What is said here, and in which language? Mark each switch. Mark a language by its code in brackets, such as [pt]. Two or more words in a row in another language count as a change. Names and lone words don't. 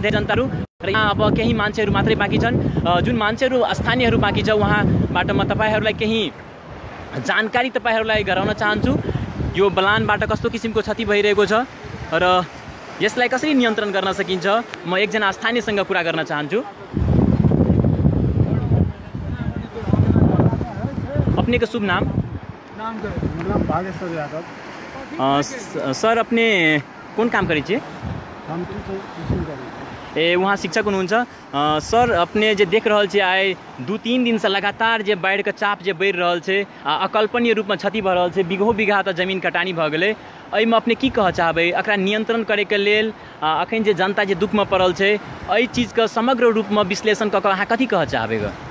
[ne] धेरै जनताहरु र यहाँ अब केही मान्छेहरु मात्रै बाँकी छन्। जुन मान्छेहरु स्थानीयहरु बाँकी छ उहाँबाट म तपाईहरुलाई केही जानकारी तपाईहरुलाई गराउन चाहन्छु। यो बलानबाट कस्तो किसिमको क्षति भइरहेको छ र यसलाई कसरी नियन्त्रण गर्न सकिन्छ, म एकजना स्थानीयसँग कुरा गर्न चाहन्छु। [mai] अपने का शुभ नाम? नाम भागेश्वर यादव। सर, अपने कौन काम करी छे? हम [ne] वहाँ शिक्षक हुनुहुन्छ। [mai] सर, अपने जे देख रहल छे आए 2-3 दिन से लगातार जे बाढ़ के चाप जे बढ़ि रहल छे, अकल्पनीय रूप में क्षति भऽ रहल छे, बिघो बिघा त जमीन कटानी भऽ गेलै। एहिमे अपने की कह चाहबै? एकरा नियंत्रण करे के लेल अखन जे जनता जे दुख में पड़ल छे, एहि चीज के समग्र रूप में विश्लेषण कऽ अहाँ कथी कह चाहबै?